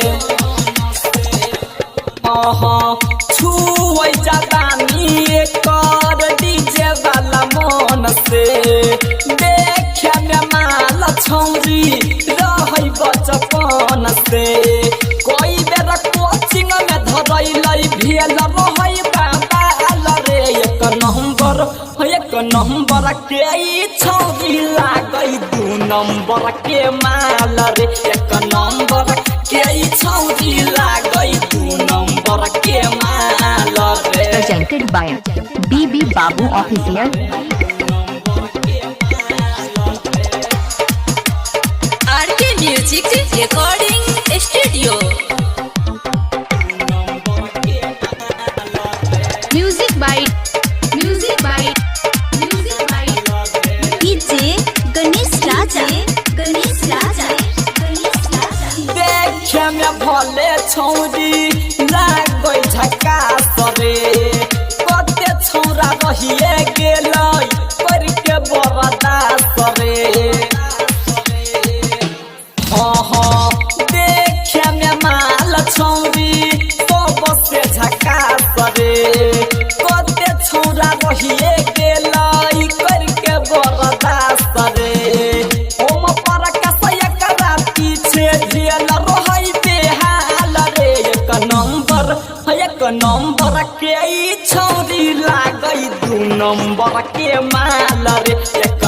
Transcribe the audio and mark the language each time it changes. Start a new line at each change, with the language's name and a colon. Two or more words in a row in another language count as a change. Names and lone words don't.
Maithili: छुवै जवानी एकर डीजे वाला मन से देखे में माल छौरी रहै बचपन से कोई बेर कोचिंग में धरैलै भेल रहै बाबाल रे एक नंबर के छौरी लागै दू नंबर के माल रे एक नंबर के छौरी लागै दू नंबर के माल रे
English: Presented by BB Babu Official. RK Music Recording Studio. Music by DJ Ganesh Raja
Maithili: देखे में भले छौरी लागै झकास रे कते छौरा रहिए गेलै पर के बरदास रे देखे में माल छौरी सब से झकास रे कते छौरा रहिए गेलै कर के बरदास रे ओम पर कसय करा पीछे झेल रहै बेहाल रे एक नंबर के छौरी लागै दू नंबर के माल रे एक